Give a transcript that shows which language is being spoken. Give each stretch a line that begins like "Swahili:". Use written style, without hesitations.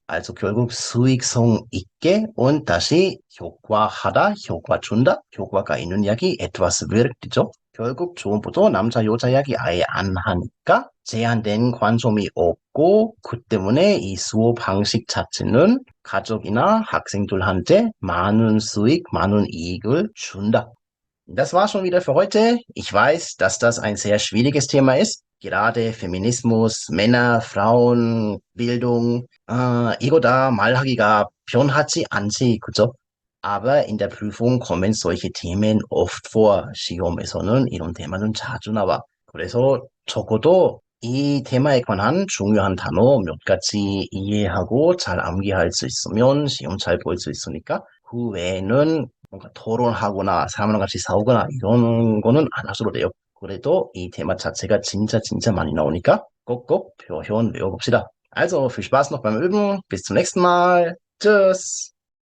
Korean: also 결국 수익성 있게 und 다시 효과하다, 효과 준다, 효과가 있는 이야기 etwas wirkt죠. 결국 초음부터 남자 여자 이야기 아예 안 하니까 제한된 관점이 없고 그 때문에 이 수업 방식 자체는 가족이나 학생들한테 많은 수익, 많은 이익을 준다.
German: Das war schon wieder für heute. Ich weiß, dass das ein sehr schwieriges Thema ist. Gerade Feminismus, Männer, Frauen, Bildung,
Korean: 이거 다 말하기가 편하지 않지, 그죠?
German: Aber in der Prüfung kommen solche Themen oft vor.
Korean: 시험에서는 이런 테마는 자주 나와. 그래서 적어도 이 테마에 관한 중요한 단어 몇 가지 이해하고 잘 암기할 수 있으면 시험 잘 볼 수 있으니까 그 외에는 뭔가 토론하거나 사람랑 같이 싸우거나 이런 거는 안 하셔도 돼요. 그래도 이 테마 자체가 진짜 많이 나오니까 꼭꼭 표현 외워봅시다.
German: Also, viel Spaß noch beim Üben. Bis zum nächsten Mal. Tschüss.